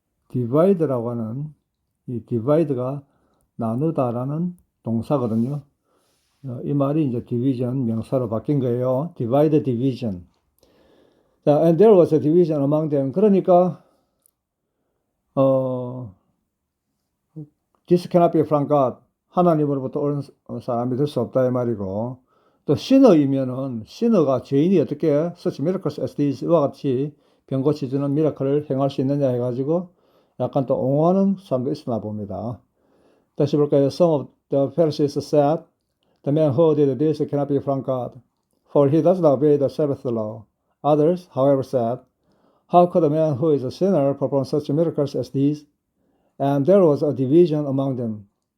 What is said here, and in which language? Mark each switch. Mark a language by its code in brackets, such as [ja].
[ko] 디바이드라고 하는 이 디바이드가 나누다라는 동사거든요. 이 말이 이제 디비전 명사로 바뀐 거예요. [en] divide, division. 자, and there was a division among them. [ko] 그러니까 [en] this cannot be from God. [ko] 하나님으로부터 온 사람이 될 수 없다 이 말이고, 또 sinner가 죄인이 어떻게 [en] such miracles as these [ko] 이와 같이 병 고치주는 미라클을 행할 수 있느냐 해가지고 약간 또 옹호하는 사람도 있으나 봅니다. 다시 볼까요? [en] Some of the Pharisees said, the man who did this cannot be from God, for he does not obey the Sabbath law. Others, however, said, how could a man who is a sinner perform such miracles as these? And there was a division among them.